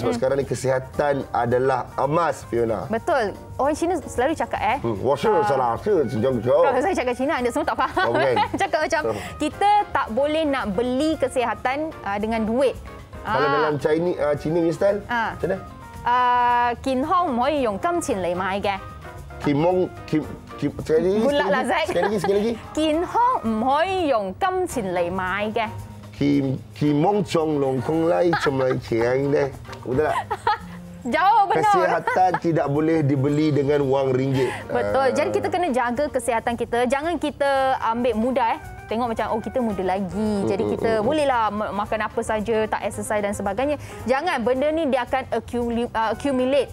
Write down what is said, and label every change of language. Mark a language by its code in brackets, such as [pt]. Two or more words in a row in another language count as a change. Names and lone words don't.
[ms] Sebab sekarang ni kesihatan adalah emas, Fiona. Betul. Orang Cina selalu cakap Kalau saya cakap Cina, anda semua tak faham. Cakap macam kita tak boleh nak beli kesihatan dengan duit. Kalau dalam Cina punya style, macam mana? [yue] 健康唔可以用金錢嚟買嘅。 [ms] Sekali lagi. [yue] 健康唔可以用金錢嚟買嘅。 Kimong chong long kong lai chom lai chiang deh. [ms] Betul tak? Jauh benar. Kesihatan tidak boleh dibeli dengan wang ringgit. Betul. Jadi kita kena jaga kesihatan kita. Jangan kita ambil mudah tengok macam kita muda lagi. Jadi kita bolehlah makan apa saja, tak exercise dan sebagainya. Jangan, benda ni dia akan accumulate.